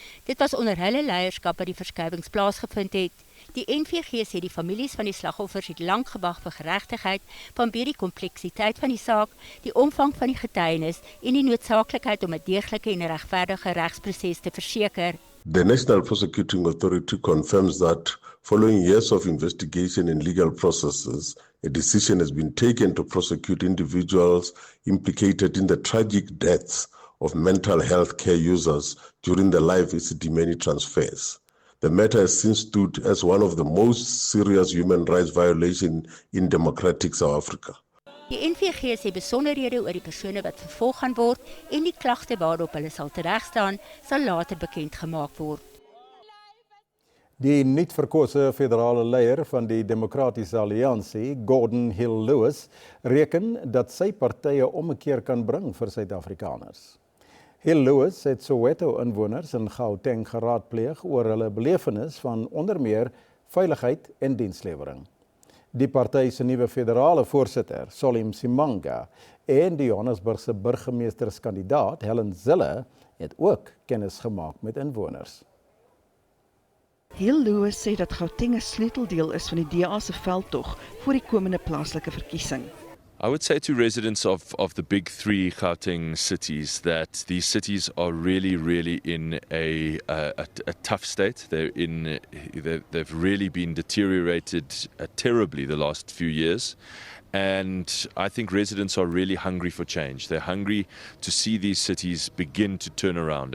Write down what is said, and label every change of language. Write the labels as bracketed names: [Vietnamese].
[Afrikaans] Dit was onder hulle leierskap dat die verskuiwings plaasgevind het. Die NVG sê die families van die slagoffers het lank gewag vir geregtigheid vanweë die kompleksiteit van die saak, die omvang van die getuienis en die noodsaaklikheid om 'n deeglike en regverdige regsproses te verseker. [English] The National Prosecuting Authority confirms that following years of investigation and legal processes, a decision has been taken to prosecute individuals implicated in the tragic deaths of mental health care users during the Life Esidimeni transfers. The matter has since stood as one of the most serious human rights violations in democratic South Africa. [Afrikaans] Die NVG sê besonderhede oor die persone wat vervolg gaan word en die klagte waarop hulle sal teregstaan, sal later bekend gemaak word. Die nuutverkose federale leier van die Demokratiese Alliansie, Gordon Hill Lewis, reken dat sy party 'n ommekeer kan bring vir Suid-Afrikaners. Hill Lewis het Soweto-inwoners in Gauteng geraadpleeg oor hulle belewenis van onder meer veiligheid en dienslewering. Die party se nuwe federale voorsitter, Solly Msimanga, en die Johannesburgse burgemeesterskandidaat, Helen Zille, het ook kennis gemaak met inwoners. Hill Lewis sê dat Gauteng 'n sleuteldeel is van die DA se veldtog vir die komende plaaslike verkiesing. [English] I would say to residents of the big three Gauteng cities that these cities are really in a tough state. They've really been deteriorated terribly the last few years. And I think residents are really hungry for change. They're hungry to see these cities begin to turn around.